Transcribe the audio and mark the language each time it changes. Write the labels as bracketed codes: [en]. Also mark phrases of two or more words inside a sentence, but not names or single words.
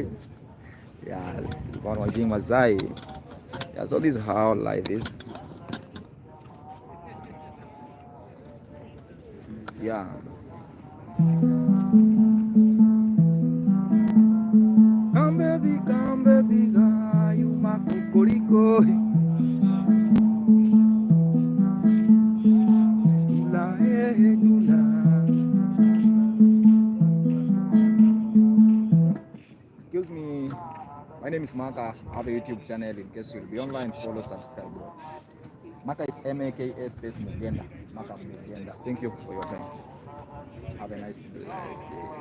[en] Yeah, keep on watching Masai. Yeah, so this is how life is. Yeah. Come baby, girl, you my kokoriko. Dula, dula. Excuse me, my name is Maka. I have a YouTube channel. In case you'll be online, follow, subscribe. Maka is M-A-K-A space Mugenda. Makamugenda. Thank you for your time. Have a nice, blessed day.